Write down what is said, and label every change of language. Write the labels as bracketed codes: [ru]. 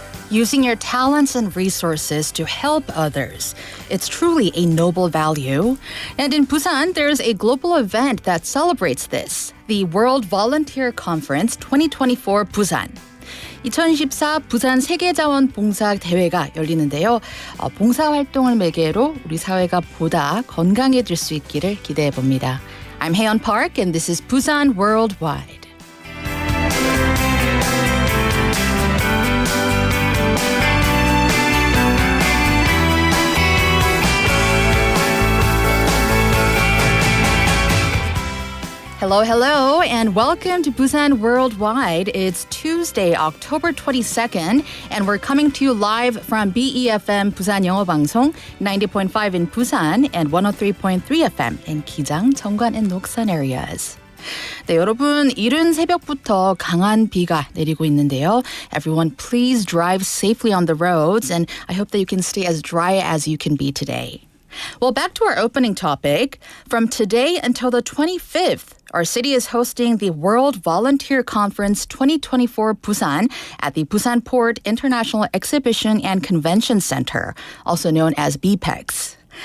[en] Using your talents and resources to help others. It's truly a noble value. And in Busan, there's a global event that celebrates this, the World Volunteer Conference 2024 Busan. [ko] 2024 부산 세계자원봉사 대회가 열리는데요. 봉사활동을 매개로 우리 사회가 보다 건강해질 수 있기를 기대해 봅니다. [en] I'm Haeyeon Park and this is Busan Worldwide. Hello, and welcome to Busan Worldwide. It's Tuesday, October 22nd, and we're coming to you live from BEFM 부산영어방송 90.5 in Busan and 103.3 FM in Gijang, Cheongwan, and Noksan areas. [ko] 네, 여러분, 이른 새벽부터 강한 비가 내리고 있는데요. [en] Everyone, please drive safely on the roads, and I hope that you can stay as dry as you can be today. Well, back to our opening topic. From today until the 25th, our city is hosting the World Volunteer Conference 2024 Busan at the Busan Port International Exhibition and Convention Center, also known as BPEX.